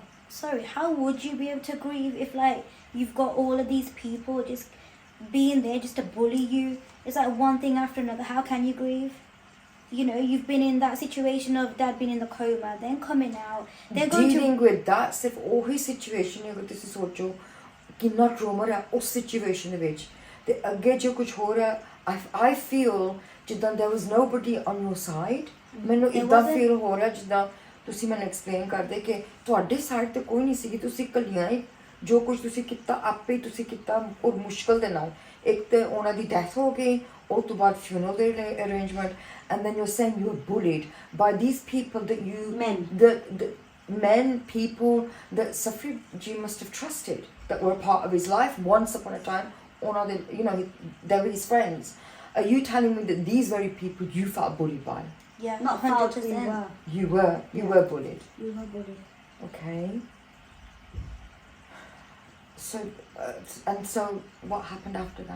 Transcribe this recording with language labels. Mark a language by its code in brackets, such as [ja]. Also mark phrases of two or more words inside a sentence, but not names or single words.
[en] Sorry, how would you be able to grieve if, like, you've got all of these people just being there just to bully you? It's like one thing after another. How can you grieve? You know, you've been in that situation of Dad being in the coma, then coming out. They're going Dealing with that, [pa] ਸਿਰਫ ਉਹੀ situation ਹੈ, ਅਗਰ ਤੁਸੀਂ ਸੋਚੋ ਕਿੰਨਾ ਟਰੋਮਾ ਹੈ ਉਸ situation ਦੇ ਵਿੱਚ, ਤੇ ਅੱਗੇ ਜੋ ਕੁਝ ਹੋ ਰਿਹਾ, [en] I feel ਜਿੱਦਾਂ there was nobody on your side. [pa] ਮੈਨੂੰ ਇਦਾਂ feel ਹੋ ਰਿਹਾ ਜਿੱਦਾਂ ਤੁਸੀਂ ਮੈਨੂੰ explain ਕਰਦੇ ਕਿ ਤੁਹਾਡੇ ਸਾਈਡ ਤੇ ਕੋਈ ਨਹੀਂ ਸੀ, ਤੁਸੀਂ ਇਕੱਲੀਆਂ ਹੀ ਜੋ ਕੁਝ ਤੁਸੀਂ ਕੀਤਾ ਆਪੇ ਹੀ ਤੁਸੀਂ ਕੀਤਾ ਔਰ ਮੁਸ਼ਕਲ ਦੇ ਨਾਲ ਇੱਕ ਤੇ ਉਹਨਾਂ ਦੀ ਡੈਥ ਹੋ ਗਈ ਉਸ ਤੋਂ ਬਾਅਦ funeral ਦੇ arrangement [en] and then you're saying you were bullied by these people that you the men people that Safri G must have trusted that were a part of his life once upon a time [pa] ਉਹਨਾਂ ਦੇ [en] they were his friends. Are you telling me that these very people you felt bullied by? Yeah, Not 100%. You were bullied. We were bullied. Okay. So, and so what happened after that?